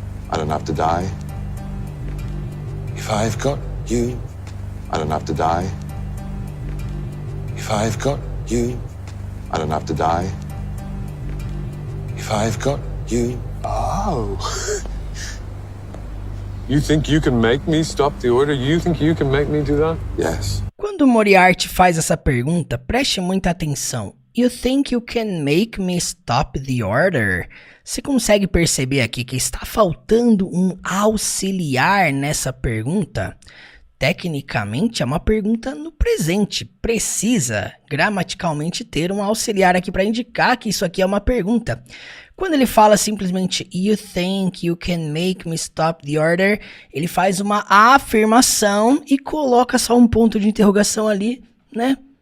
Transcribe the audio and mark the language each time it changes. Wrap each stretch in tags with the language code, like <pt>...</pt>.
<en>I don't have to die. If I've got you. I don't have to die. If I've got you. I don't have to die. If I've got you. Oh. You think you can make me stop the order? You think you can make me do that? Yes.</en> <pt>Quando Moriarty faz essa pergunta, preste muita atenção.</pt> <en>You think you can make me stop the order?</en> <pt>Você consegue perceber aqui que está faltando um auxiliar nessa pergunta? Tecnicamente é uma pergunta no presente. Precisa gramaticalmente ter um auxiliar aqui para indicar que isso aqui é uma pergunta. Quando ele fala simplesmente</pt> <en>You think you can make me stop the order,</en> <pt>ele faz uma afirmação e coloca só um ponto de interrogação ali, né?</pt>